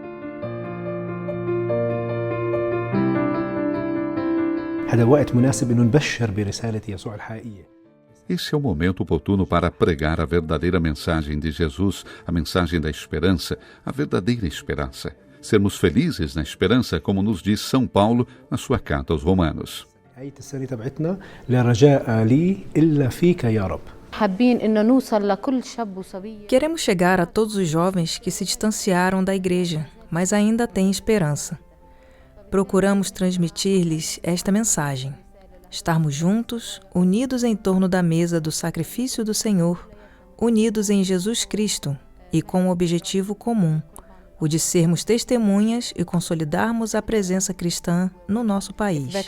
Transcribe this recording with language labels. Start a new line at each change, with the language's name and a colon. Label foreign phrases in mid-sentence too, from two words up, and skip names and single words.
Portuguese: Esse é o momento oportuno para pregar a verdadeira mensagem de Jesus, a mensagem da esperança, a verdadeira esperança. Sermos felizes na esperança, como nos diz São Paulo na sua carta aos Romanos.
Arabic: نهاية السنة تبعتنا لا رجاء لي إلا فيك يا رب.
Portuguese: Queremos chegar a todos os jovens que se distanciaram da igreja, mas ainda têm esperança. Procuramos transmitir-lhes esta mensagem: estarmos juntos, unidos em torno da mesa do sacrifício do Senhor, unidos em Jesus Cristo e com um objetivo comum, o de sermos testemunhas e consolidarmos a presença cristã no nosso país.